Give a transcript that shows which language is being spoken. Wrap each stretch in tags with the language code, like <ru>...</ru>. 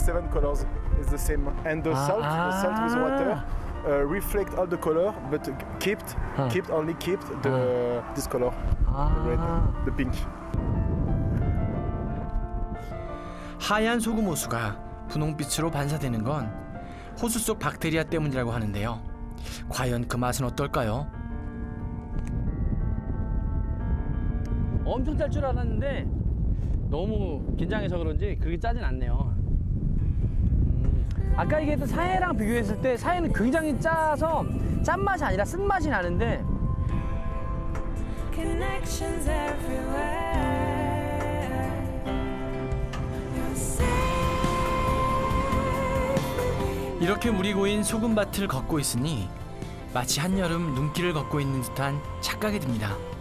<en>7 colors is the same. And the salt with water reflect all the color, but kept this color, the red, the pink.</en> <ko>하얀 소금 호수가 분홍빛으로 반사되는 건 호수 속 박테리아 때문이라고 하는데요. 과연 그 맛은 어떨까요? 엄청 짤 줄 알았는데 너무 긴장해서 그런지 그렇게 짜진 않네요. 아까 얘기했던 사해랑 비교했을 때 사해는 굉장히 짜서 짠맛이 아니라 쓴맛이 나는데</ko> <en>Connections everywhere. You're safe.</en> <ko>이렇게 물이 고인 소금밭을 걷고 있으니 마치 한여름 눈길을 걷고 있는 듯한 착각이 듭니다.</ko>